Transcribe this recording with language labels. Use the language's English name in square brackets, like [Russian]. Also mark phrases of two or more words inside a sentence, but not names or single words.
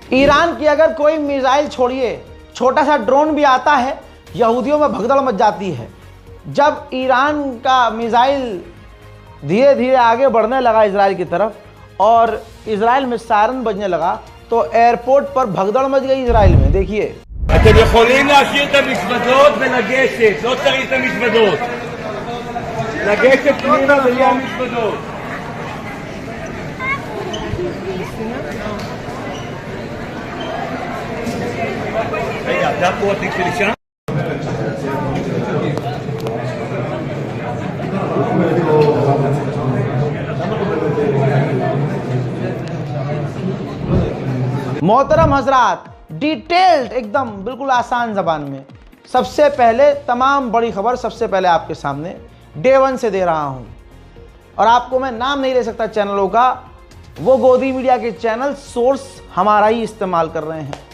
[Hindi] ईरान की अगर कोई मिसाइल, छोड़िए छोटा सा ड्रोन भी आता है, यहूदियों में भगदड़ मच जाती है। जब ईरान का मिसाइल धीरे धीरे आगे बढ़ने लगा इजराइल की तरफ और इजराइल में सायरन बजने लगा तो एयरपोर्ट पर भगदड़ मच गई इजराइल में। देखिए [Hebrew] אתם יכולים להשאיר את המזוודות ולגשת, לא צריך את המזוודות. לגשת פנימה בלי המזוודות. רגע, זה פה התיק שלי שם? [Hindi] मोहतरम हजरात, डिटेल्ड एकदम बिल्कुल आसान ज़बान में सबसे पहले तमाम बड़ी खबर सबसे पहले आपके सामने डे 1 से दे रहा हूं, और आपको मैं नाम नहीं ले सकता चैनलों का, वो गोदी मीडिया के [English] channel source [Hindi] हमारा ही इस्तेमाल कर रहे हैं।